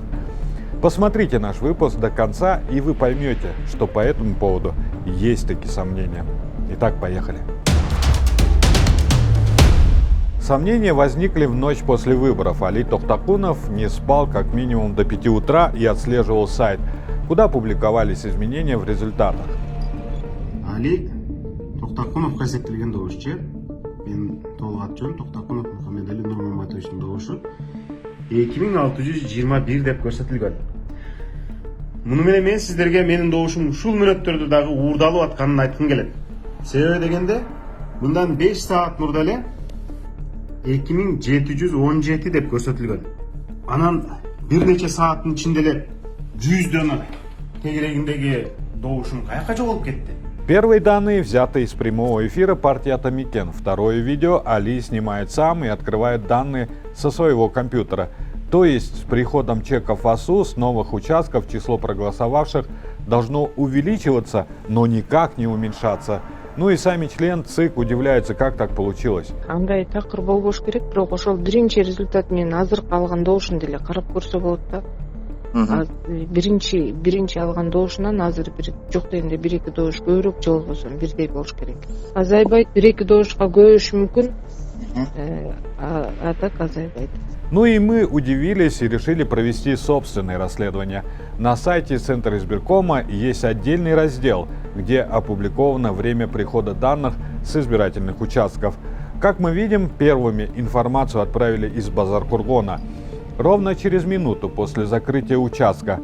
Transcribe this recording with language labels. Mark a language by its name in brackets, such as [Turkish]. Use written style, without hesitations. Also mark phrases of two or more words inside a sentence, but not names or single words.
[Russian] Посмотрите наш выпуск до конца, и вы поймете, что по этому поводу есть такие сомнения. Итак, поехали. Сомнения возникли в ночь после выборов. Али Тохтакунов не спал как минимум до 5 утра и отслеживал сайт, куда публиковались изменения в результатах. [Kyrgyz] Али Тохтакунов көрсөтүлгөн добушчу. Мен толук ат жөнүм Тохтакунов Мухаммедали Нурмаматовичтин добушу 2621 деп көрсөтүлгөн. Муну менен мен сиздерге менин добушум ушул мүнөттөрдө дагы уурдалып атканын айткым келет. Себеби дегенде мындан 5 саат мурда эле 2717 деп көрсөтүлгөн. Анан бир нече сааттын ичинде эле 100 дана тегерегиндеги добушум каяка жоголуп кетти? [Russian] Первые данные взяты из прямого эфира партии Атамикен. Второе видео Али снимает сам и открывает данные со своего компьютера. То есть с приходом чеков АСУ с новых участков число проголосовавших должно увеличиваться, но никак не уменьшаться. Ну и сами член ЦИК удивляются, как так получилось. [Kyrgyz] Андай такыр болбош керек, бирок ошол биринчи результат менен азыркы алган добушун деле карап көрсө болот да. Биринчи алган добушунан азыр бир жок дегенде 1-2 добуш көбүрөөк же болбосо бирдей болуш керек. Азайбайт, 1-2 добушка көбөйүшү мүмкүн. А так азайбайт. [Russian] Ну и мы удивились и решили провести собственное расследование. На сайте Центра избиркома есть отдельный раздел, где опубликовано время прихода данных с избирательных участков. Как мы видим, первыми информацию отправили из Базар-Кургона ровно через минуту после закрытия участка.